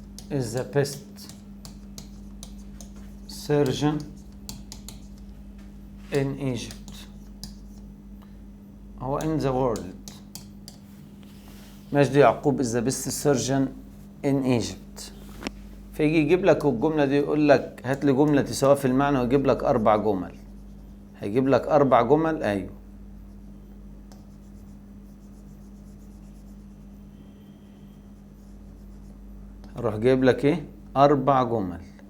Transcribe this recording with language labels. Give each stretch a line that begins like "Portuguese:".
English: is the best surgeon in Egypt.
Arabic: هو
English: in the world. مجدي يعقوب is the best surgeon in Egypt.
Arabic: فيجي يجيب لك الجملة دي، يقول لك هات لي جملة تساويها في المعنى، ويجيب لك 4 جمل. هيجيب لك 4 جمل. ايوه، اروح جايب لك ايه؟ 4 جمل.